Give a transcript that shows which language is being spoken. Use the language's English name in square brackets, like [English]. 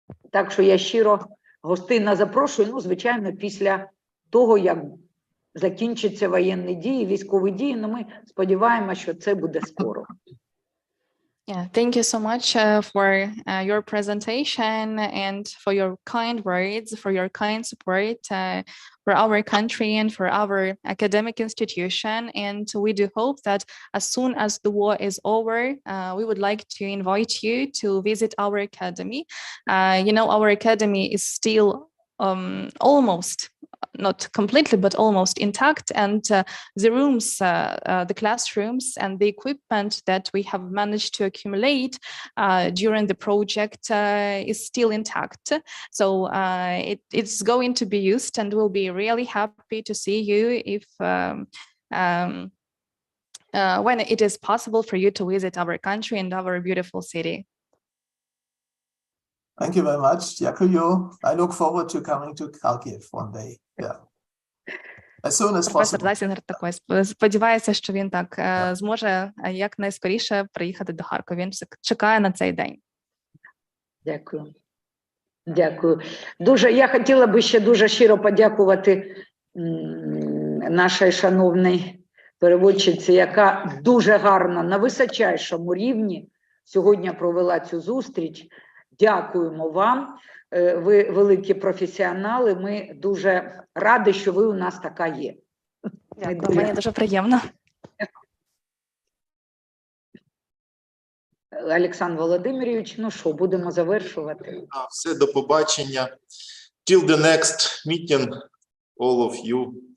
[Ukrainian] Так що я щиро гостинно запрошую, звичайно, після того, як закінчаться воєнні дії, військові дії, ми сподіваємося, що це буде скоро. [English] Yeah, thank you so much for your presentation and for your kind words, for your kind support for our country and for our academic institution. And we do hope that as soon as the war is over, we would like to invite you to visit our academy. Our academy is still almost, not completely, but almost intact, and the rooms, the classrooms and the equipment that we have managed to accumulate during the project is still intact. So it's going to be used, and we'll be really happy to see you if when it is possible for you to visit our country and our beautiful city. Thank you very much. [Ukrainian] Дякую. [English] I look forward to coming to Kharkiv one day. Yeah. As soon as [Ukrainian] Професор [English] possible. [Ukrainian] Дайсінгер також сподівається, що він так зможе якнайскоріше приїхати до Харкова. Він чекає на цей день. Дякую. Дякую. Я хотіла би ще дуже щиро подякувати нашій шановній переводчиці, яка дуже гарно, на височайшому рівні сьогодні провела цю зустріч. Дякуємо вам. Ви великі професіонали. Ми дуже раді, що ви у нас така є. Дякую, мені дуже приємно. Олександр Володимирович, будемо завершувати. Все, до побачення. [English] Till the next meeting, all of you.